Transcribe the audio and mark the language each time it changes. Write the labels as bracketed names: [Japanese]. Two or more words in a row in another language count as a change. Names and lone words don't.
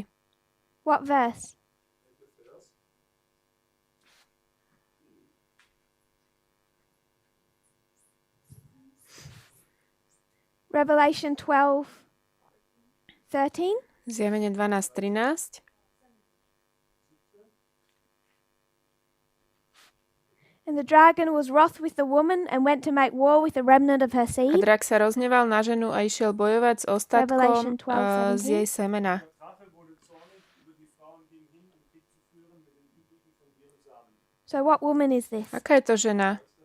[English] What verse? Revelation 12:13. [Slovak] Zjavenie 12.13. [English] And the dragon was wroth with the woman and went to make war with the remnant of her [Slovak] A [English] seed. [Slovak] drak sa rozneval na ženu a išiel bojovať s [English] Revelation [Slovak] ostatkom [English] 12:17. [Slovak] z jej semena. [English] So what woman is this? [Slovak] Aká je to žena?